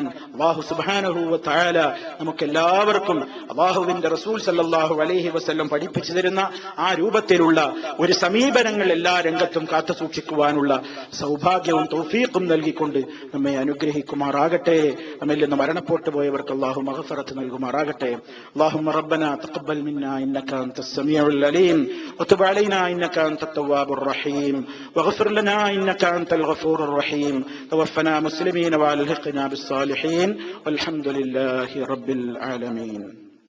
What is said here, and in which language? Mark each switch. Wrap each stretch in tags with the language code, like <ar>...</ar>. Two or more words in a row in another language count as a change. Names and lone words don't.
<ar>الله سبحانه وتعالى</ar> <ml>നമുക്കെല്ലാവർക്കും അല്ലാഹുവിന്റെ റസൂൽ</ml> <ar>صلى الله عليه وسلم</ar> <ml>പഠിപ്പിച്ചു തരുന്ന ആ രൂപത്തിലുള്ള ഒരു സമീപനങ്ങൾ എല്ലാ രംഗത്തും കാത്തു സൂക്ഷിക്കുവാനുള്ള സൗഭാഗ്യവും തൗഫീഖും നൽകിക്കൊണ്ട് നമ്മെ അനുഗ്രഹിക്കുമാറാകട്ടെ. നമ്മിൽ നിന്ന് മരണപ്പെട്ടു പോയവർക്ക് അല്ലാഹു മഗ്ഫിറത്ത് നൽകുമാറാകട്ടെ.</ml> <ar>اللهم ربنا تقبل منا إنك أنت السميع العليم وتب علينا إنك أنت التواب الرحيم واغفر لنا إنك أنت الغفور الرحيم توفنا مسلمين وألحقنا بالصالحين والحمد لله رب العالمين.</ar>